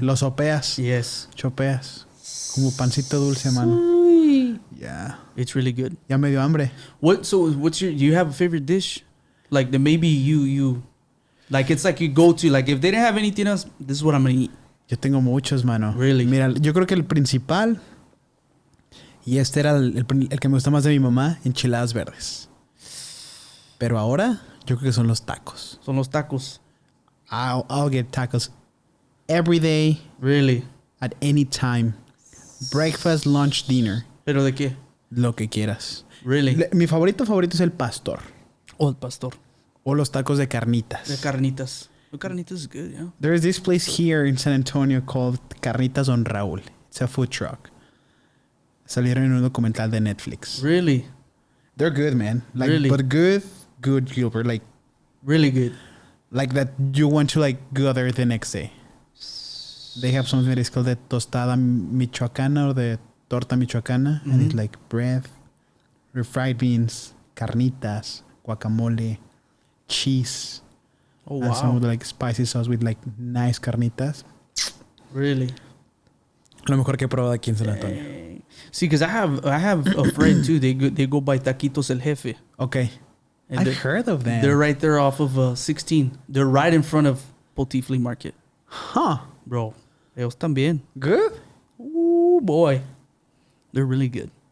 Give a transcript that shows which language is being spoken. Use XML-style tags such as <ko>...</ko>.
<es>Los sopeas.</es> <en>Yes.</en> <es>Chopeas. Como pancito dulce, mano. Uy.</es> <en>Yeah. It's really good.</en> <es>Ya me dio hambre.</es> <en>What's your... Do you have a favorite dish? Like the maybe you... Like it's like you go to... Like if they didn't have anything else, this is what I'm going to eat.</en> <es>Yo tengo muchos, mano.</es> <en>Really?</en> <es>Mira, yo creo que el principal, y este era el que me gusta más de mi mamá, enchiladas verdes. Pero ahora, yo creo que son los tacos. Son los tacos.</es> <en>I'll get tacos every day, Really? at any time. Breakfast, lunch, dinner.</en> <es>¿Pero de qué? Lo que quieras.</es> <en>Really?</en> <es>Mi favorito es el pastor. O el pastor. O los tacos de carnitas. De carnitas.</es> <en>The carnitas is good, yeah. There is this place here in San Antonio called Carnitas on Raúl. It's a food truck.</en> <es>Salieron en un documental de Netflix.</es> <en>Really? They're good, man. Like, Really? But good, Gilbert. Really good. Like that you want to like go there the next day. They have something that is called the tostada michoacana or the torta michoacana, and it's like bread, refried beans, carnitas, guacamole, cheese, and some like spicy sauce with like nice carnitas. Really?</en> <es>Lo mejor que he probado aquí en San Antonio.</es> <en>See, because I have a friend too. They go by Taquitos El Jefe. Okay. And I've heard of them. They're right there off of 16. They're right in front of Poti Flea Market. Huh.</en> <es>Bro, ellos también.</es> <en>Good? Ooh, boy. They're really good.</en>